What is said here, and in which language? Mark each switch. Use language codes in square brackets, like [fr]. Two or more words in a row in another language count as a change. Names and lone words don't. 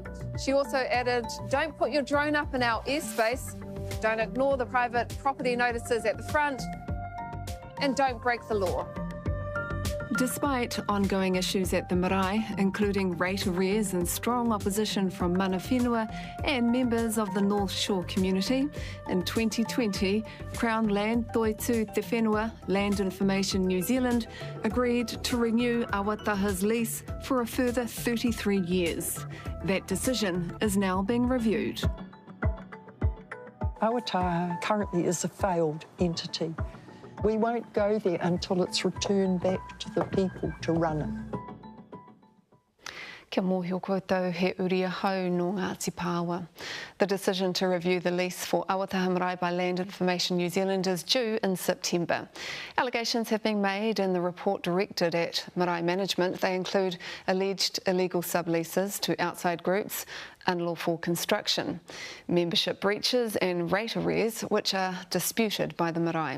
[en] She also added, don't put your drone up in our airspace, don't ignore the private property notices at the front, and don't break the law. Despite ongoing issues at the marae, including rate arrears and strong opposition from [mi] mana whenua [en] and members of the North Shore community, in 2020, Crown Land Toitu Te Whenua Land Information New Zealand agreed to renew Awataha's lease for a further 33 years. That decision is now being reviewed. Awataha currently is a failed entity. We won't go there until it's returned back to the people to run it. [mi] Kia mōhio koutou he uria hau no Ngāti Pāwa. [en] The decision to review the lease for Awataha Marae by Land Information New Zealand is due in September. Allegations have been made in the report directed at Marae Management. They include alleged illegal subleases to outside groups, unlawful construction, membership breaches and rate arrears, which are disputed by the marae.